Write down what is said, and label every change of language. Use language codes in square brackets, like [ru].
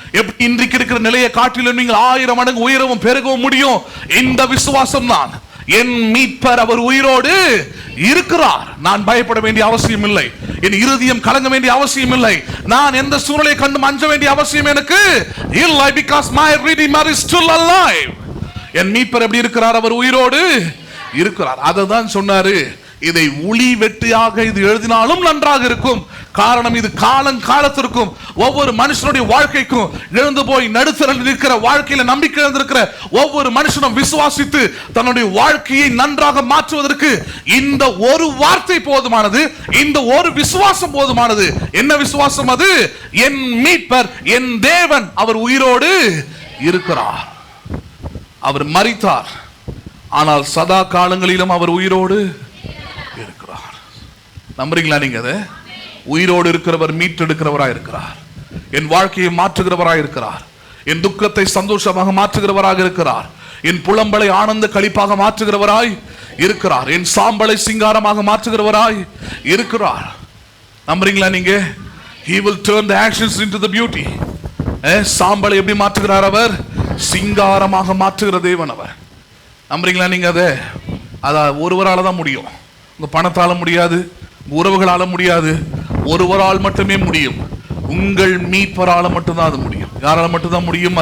[ta] எப்படி இன்றைக்கு இருக்கிற நிலையை காட்டிலும் நீங்கள் 1000 மடங்கு உயரவும் பெருகவும் முடியும்? இந்த விசுவாசம் தான். என் மீட்பர் அவர் உயிரோடு இருக்கிறார். நான் பயப்பட வேண்டிய அவசியம் இல்லை. என் இருதயம் கலங்க வேண்டிய அவசியம் இல்லை. நான் எந்த சூழ்நிலையை கண்டு அஞ்ச வேண்டிய அவசியம் எனக்கு இல்லை. [en] Because my Redeemer is still alive. [ta] என் மீட்பர் எப்படி இருக்கிறார்? அவர் உயிரோடு இருக்கிறார். அதை தான் சொன்னாரு. இதை ஒளி வெட்டியாக இது எழுதினாலும் நன்றாக இருக்கும். காரணம், இது காலத்திற்கும் ஒவ்வொரு மனுஷனுடைய வாழ்க்கைக்கும் எழுந்து போய் நடுத்தரில் இருக்கிற வாழ்க்கையில நம்பிக்கை இருந்திருக்கிற ஒவ்வொரு மனுஷனும் விசுவாசித்து தன்னுடைய வாழ்க்கையை நன்றாக மாற்றுவதற்கு இந்த ஒரு வார்த்தை போதுமானது. இந்த ஒரு விசுவாசம் போதுமானது. என்ன விசுவாசம் அது? என் மீட்பர், என் தேவன் அவர் உயிரோடு இருக்கிறார். அவர் மரித்தார், ஆனால் சதா காலங்களிலும் அவர் உயிரோடு இருக்கிறார். நம்புறீங்களா நீங்க? அதை உயிரோடு இருக்கிறவர் மீட்டெடுக்கிறவராய் இருக்கிறார். என் வாழ்க்கையை மாற்றுகிறவராய் இருக்கிறார். என் துக்கத்தை சந்தோஷமாக மாற்றுகிறவராக இருக்கிறார். என் புலம்பலை ஆனந்த களிப்பாக மாற்றுகிறவராய் இருக்கிறார். என் சாம்பலை சிங்காரமாக மாற்றுகிறவராய் இருக்கிறார். நம்புறீங்களா நீங்க? [en] He will turn the ashes into the beauty. [ta] சாம்பலை எப்படி மாற்றுகிறார்? அவர் சிங்காரமாக மாற்றுகிற தேவன் அவர். நம்புறீங்களா நீங்க? அதை ஒருவரால தான் முடியும். உங்க பணத்தால முடியாது, உறவுகளால முடியாது. ஒருவரால் மட்டுமே முடியும். உங்கள் மீட்பரால மட்டும்தான் அது முடியும். யாரால மட்டும்தான் முடியும்?